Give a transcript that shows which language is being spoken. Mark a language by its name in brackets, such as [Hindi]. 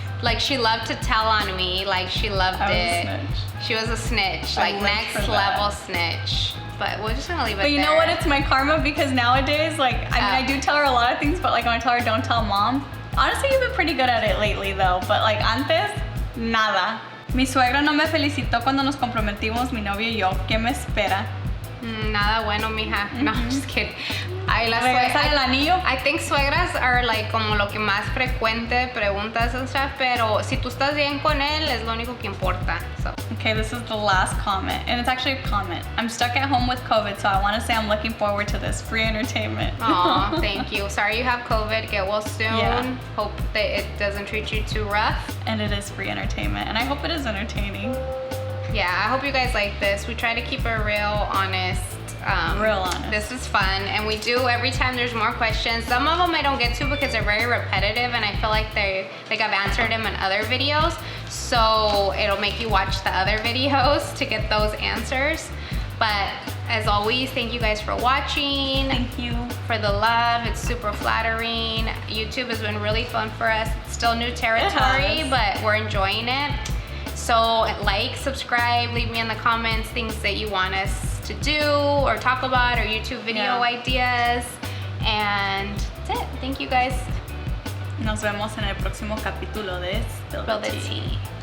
[English] Like she loved to tell on me. Like she loved it. She was a snitch, like next level snitch. But we're just gonna leave it there. But you know what? It's my karma because nowadays, like, I mean, I do tell her a lot of things, but like when I tell her don't tell mom. Honestly, you've been pretty good at it lately though. But like [Spanish] antes, nada. Mi suegra no me felicitó cuando nos comprometimos, mi novio y yo. ¿Qué me espera? Nada bueno, mija. [English] No, I'm just kidding. [Spanish] ¿Regresar el anillo? [English] I think suegras are like [Spanish] como lo que más frecuente preguntas [English] and stuff, [Spanish] pero si tú estás bien con él, es lo único que importa. [English] So. Okay, this is the last comment, and it's actually a comment. I'm stuck at home with COVID, so I want to say I'm looking forward to this free entertainment. Aw, thank you. Sorry you have COVID. Get well soon. Yeah. Hope that it doesn't treat you too rough. And it is free entertainment, and I hope it is entertaining. Yeah, I hope you guys like this. We try to keep it real honest. Real honest. This is fun, and we do every time there's more questions. Some of them I don't get to because they're very repetitive, and I feel like I've answered them in other videos. So it'll make you watch the other videos to get those answers. But as always, thank you guys for watching. Thank you for the love. It's super flattering. YouTube has been really fun for us. It's still new territory, but we're enjoying it. So like, subscribe, leave me in the comments things that you want us to do or talk about or YouTube video ideas. And that's it. Thank you guys. [Spanish] Nos vemos en el próximo capítulo de Spill the Tea.